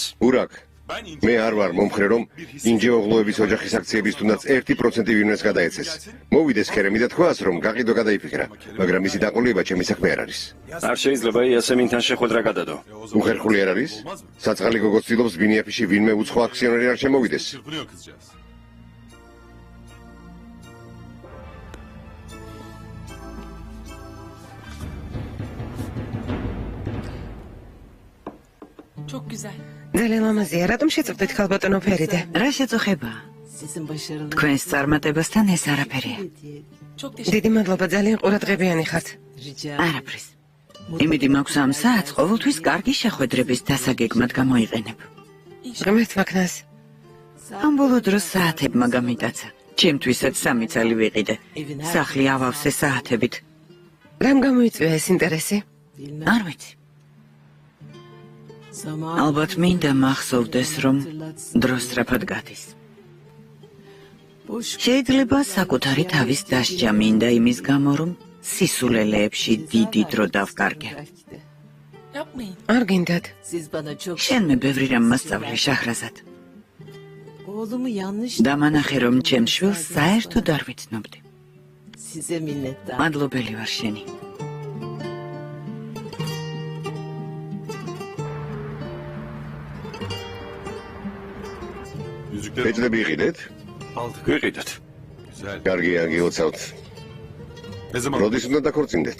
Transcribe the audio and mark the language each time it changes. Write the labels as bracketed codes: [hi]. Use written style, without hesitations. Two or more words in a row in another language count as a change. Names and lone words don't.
[ka] ბურაკ, მე არ ვარ მომხრე რომ ინჯეოღლოების ოჯახის აქციების თუნდაც 1% ვინმეს გადაეცეს. მოვიდეს ქერემი და თქვას რომ გაყიდვა გადაიფიქრა, მაგრამ მისი დაყოლება ჩემი საქმე არ არის. არ შეიძლება იასემინთან შეხვედრა გადადო. უხერხული არ არის? საწყალი გოგო ცდილობს ბინიაფიში ვინმე უცხო აქციონერი არ შემოვიდეს. [tr] Çok güzel. [ka] ძალიან ლამაზია, რატომ შეწყვდით ქალბატონო ფერიდე? რა შეწუხება? თქვენს წარმატებასთან ეს არაფერია. [tr] Çok teşekkür [ka] დიდი მადლობა, ძალიან ყურადღებიანი ხართ. არაფრის. იმედი მაქვს ამ საათს ყოველთვის კარგი შეხვედრების დასაგეგმად გამოიყენებ. ღმერთ მაქნას. ამ ბოლო დროს საათებმა გამიტაცა. ჩემთვისაც 3 წელი ვიყიდე. სახლი ავავსე საათებით. რამ გამოიწვია ეს ინტერესი? არ ვიცი. ალბათ მინდა მახსოვდეს, რომ დრო სწრაფად გადის. შეიძლება საკუთარი თავის დასჯა მინდა იმის გამო, რომ სისულელეებში დიდი დრო დავკარგე. [tr] yapmayın. [ka] არ გინდათ. შენმე ბევრი რამ მასწავლე შაჰრაზად. [tr] Oğlumu yanlış [ka] დამანახე, რომ ჩემს შვილს საერთოდ არ ვიცნობდი. [tr] size minnettar. [ka] მადლობელი ვარ შენი. ფეჭდები იყიდეთ? ვიყიდეთ. კარგია, გილოცავთ. როდის უნდა დაქორწინდეთ?